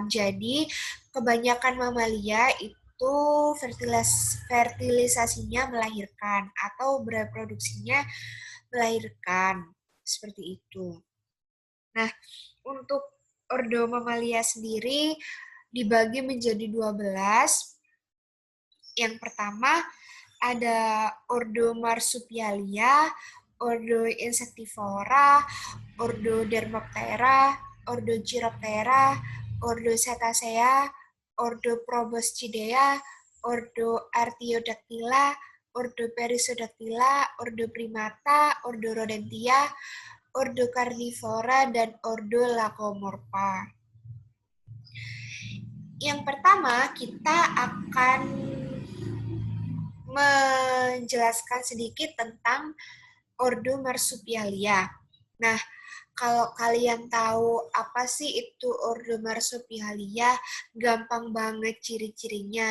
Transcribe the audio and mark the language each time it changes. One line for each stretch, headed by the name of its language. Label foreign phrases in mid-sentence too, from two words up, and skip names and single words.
Indonesian: Jadi, kebanyakan mamalia itu fertilisasinya melahirkan atau bereproduksinya melahirkan. Seperti itu. Nah, untuk ordo mamalia sendiri dibagi menjadi 12. Yang pertama ada ordo Marsupialia, ordo Insectivora, ordo Dermoptera, ordo Chiroptera, ordo Cetacea, ordo Proboscidea, ordo Artiodactyla, ordo Perissodactyla, ordo Primata, ordo Rodentia, ordo Carnivora, dan ordo Lacomorpha. Yang pertama, kita akan menjelaskan sedikit tentang ordo Marsupialia. Nah, kalau kalian tahu apa sih itu ordo Marsupialia, gampang banget ciri-cirinya.